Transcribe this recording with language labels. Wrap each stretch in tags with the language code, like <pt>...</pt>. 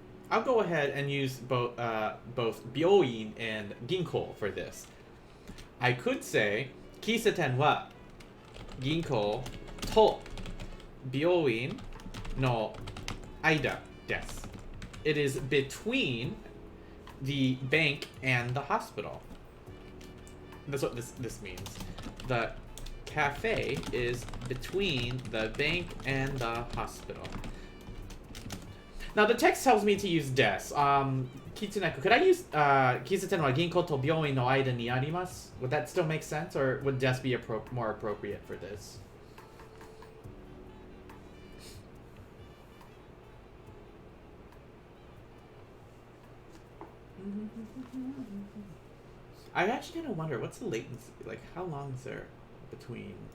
<en>I'll go ahead and use both 病院 and 銀行 for this. I could say</en> <ja>喫茶店は銀行と病院の間です.</ja> <en>It is between the bank and the hospital. That's what this means. The cafe is between the bank and the hospital. Now the text tells me to use des. Kitsuneku, could I use</en> <ja>喫茶店は銀行と病院の間にあります?</ja> <en>Would that still make sense, or would des be more appropriate for this? I actually kind of wonder, what's the latency? Like, how long is there between?</en>